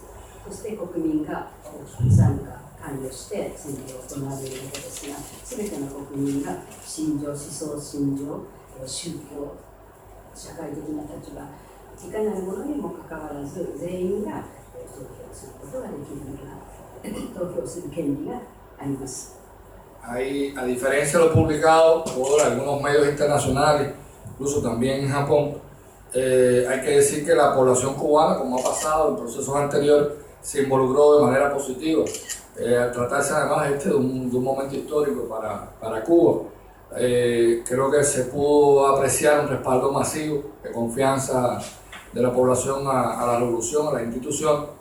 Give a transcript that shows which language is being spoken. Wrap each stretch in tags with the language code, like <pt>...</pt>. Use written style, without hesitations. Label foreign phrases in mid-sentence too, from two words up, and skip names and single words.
<ja>そして国民が大きく参加関与して選挙を行われるわけですが、すべての国民が信条、思想、信条、宗教、社会的な立場、いかなるものにもかかわらず全員が投票することができるのが、投票する権利があります。</ja> <es>Hay, a diferencia de lo publicado por algunos medios internacionales, incluso también en Japón, hay que decir que la población cubana, como ha pasado en procesos anteriores, se involucró de manera positiva. Al tratarse además de un momento histórico para Cuba, creo que se pudo apreciar un respaldo masivo de confianza de la población a la revolución, a la institución.</es>